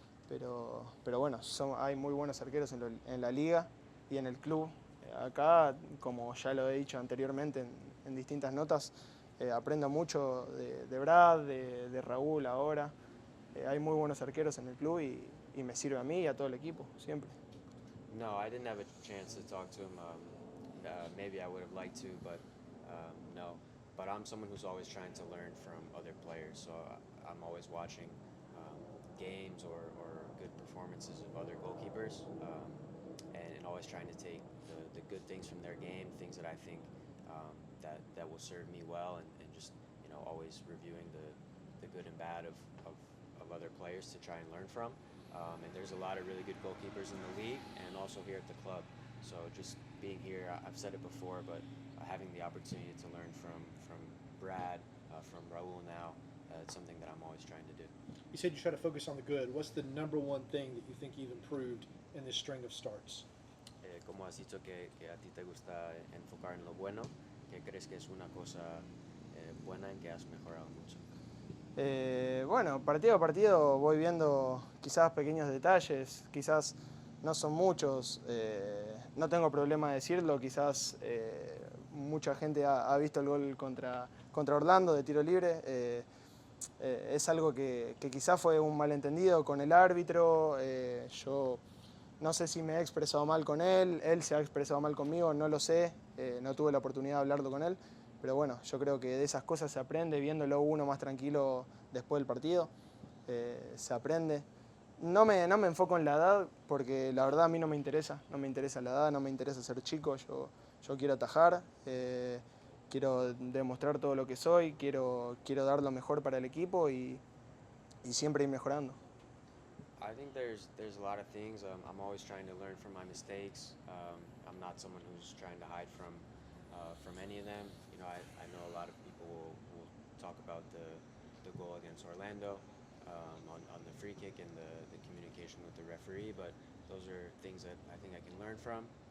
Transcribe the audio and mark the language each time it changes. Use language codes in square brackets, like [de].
[es] Pero bueno, hay muy buenos arqueros en la liga y en el club. Acá, como ya lo he dicho anteriormente en distintas notas, aprendo mucho de Brad, de Raúl ahora. Hay muy buenos arqueros en el club, y me sirve a mí y a todo el equipo, siempre. [en] No, I didn't have a chance to talk to him. Maybe I would have liked to, but no. But I'm someone who's always trying to learn from other players, so I'm always watching games or good performances of other goalkeepers, and always trying to take the good things from their game, things that I think that will serve me well, and just always reviewing the good and bad of other players to try and learn from. And there's a lot of really good goalkeepers in the league and also here at the club. So just being here, I've said it before, but having the opportunity to learn from Brad, from Raul now, it's something that I'm always trying to do. You said you try to focus on the good. What's the number one thing that you think you've improved in this string of starts? [es] Como has dicho que a ti te gusta enfocar en lo bueno, ¿qué crees que es una cosa buena en que has mejorado mucho? Bueno, partido a partido voy viendo quizás pequeños detalles, quizás no son muchos, no tengo problema de decirlo, quizás mucha gente ha visto el gol contra Orlando de tiro libre, es algo que quizás fue un malentendido con el árbitro, yo no sé si me he expresado mal con él se ha expresado mal conmigo, no lo sé, no tuve la oportunidad de hablarlo con él. Pero bueno, yo creo que de esas cosas se aprende, viéndolo uno más tranquilo después del partido, se aprende. No me enfoco en la edad, porque la verdad a mí no me interesa la edad, no me interesa ser chico, yo quiero atajar, quiero demostrar todo lo que soy, quiero dar lo mejor para el equipo y siempre ir mejorando. [en] I think there's a lot of things. I'm always trying to learn from my mistakes. I'm not someone who's trying to hide from any of them. You know, I know a lot of people will talk about the goal against Orlando, on the free kick and the communication with the referee, but those are things that I think I can learn from.